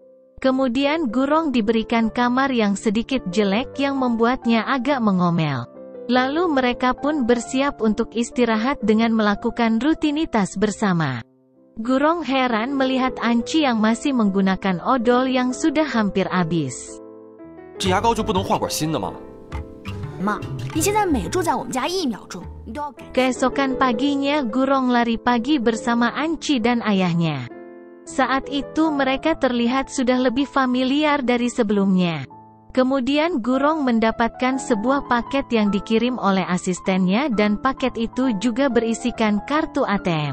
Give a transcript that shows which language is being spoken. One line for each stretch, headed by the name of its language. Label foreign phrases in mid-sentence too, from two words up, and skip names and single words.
Indonesian: Kemudian Gurong diberikan kamar yang sedikit jelek yang membuatnya agak mengomel. Lalu mereka pun bersiap untuk istirahat dengan melakukan rutinitas bersama. Gurong heran melihat Anci yang masih menggunakan odol yang sudah hampir habis.
Chinese: 这牙膏就不能换管新的吗？妈，你现在每住在我们家1秒钟，你都要改。
Indonesian: Keesokan paginya Gurong lari pagi bersama Anci dan ayahnya. Saat itu mereka terlihat sudah lebih familiar dari sebelumnya. Kemudian Gurong mendapatkan sebuah paket yang dikirim oleh asistennya dan paket itu juga berisikan kartu ATM.